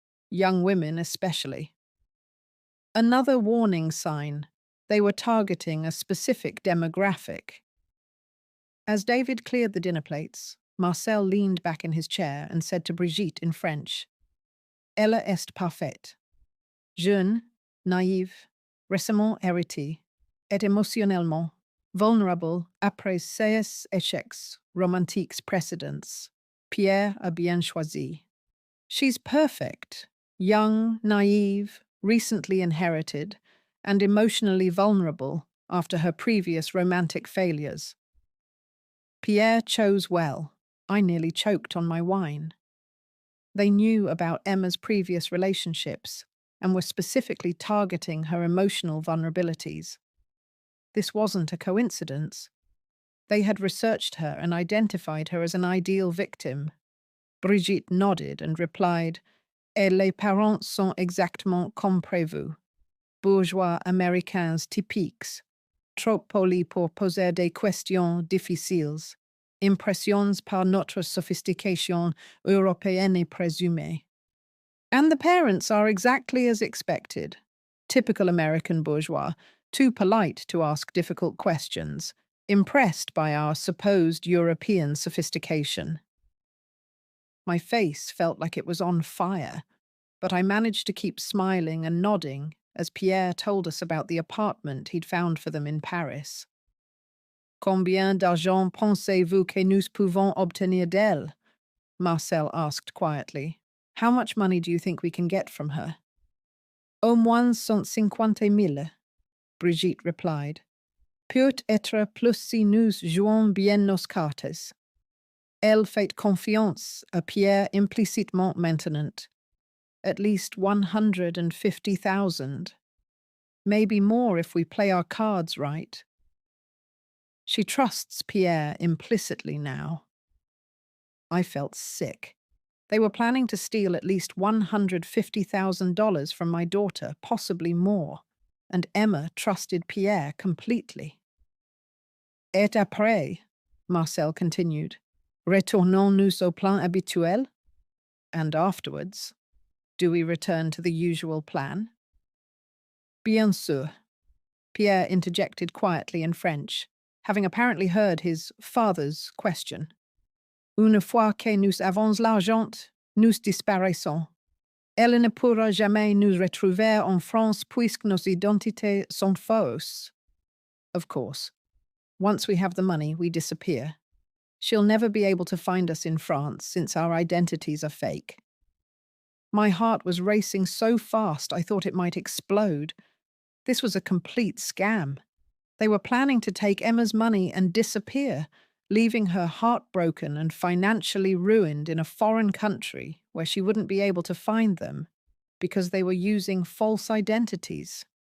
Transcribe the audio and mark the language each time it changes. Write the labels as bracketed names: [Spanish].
[English] Young women especially. Another warning sign. They were targeting a specific demographic. As David cleared the dinner plates, Marcel leaned back in his chair and said to Brigitte in French, [French] Elle est parfaite. Jeune, naïve, récemment héritée, et émotionnellement vulnérable après ses échecs romantiques précédents. Pierre a bien choisi. [English] She's perfect, young, naive, recently inherited, and emotionally vulnerable after her previous romantic failures. Pierre chose well. I nearly choked on my wine. They knew about Emma's previous relationships and were specifically targeting her emotional vulnerabilities. This wasn't a coincidence. They had researched her and identified her as an ideal victim. [French] Brigitte [English] nodded and replied, [French] Et les parents sont exactement comme prévu. Bourgeois américains typiques. Trop polis pour poser des questions difficiles. Impressions par notre sophistication européenne présumée. [English] And the parents are exactly as expected. Typical American bourgeois, too polite to ask difficult questions, impressed by our supposed European sophistication. My face felt like it was on fire, but I managed to keep smiling and nodding as Pierre told us about the apartment he'd found for them in Paris. [French] Combien d'argent pensez-vous que nous pouvons obtenir d'elle? [English] Marcel asked quietly. How much money do you think we can get from her? [French] Au moins 150,000, Brigitte [English] replied. [French] Peut-être plus si nous jouons bien nos cartes. Elle fait confiance à Pierre implicitement maintenant. [English] At least 150,000. Maybe more if we play our cards right. She trusts Pierre implicitly now. I felt sick. They were planning to steal at least $150,000 from my daughter, possibly more, and Emma trusted Pierre completely. [French] Et après, Marcel [English] continued, [French] retournons-nous au plan habituel? [English] And afterwards, do we return to the usual plan? [French] Bien sûr, [English] Pierre interjected quietly in French, having apparently heard his father's question. [French] Une fois que nous avons l'argent, nous disparaissons. Elle ne pourra jamais nous retrouver en France puisque nos identités sont fausses. [English] Of course. Once we have the money, we disappear. She'll never be able to find us in France since our identities are fake. My heart was racing so fast I thought it might explode. This was a complete scam. They were planning to take Emma's money and disappear, leaving her heartbroken and financially ruined in a foreign country where she wouldn't be able to find them because they were using false identities.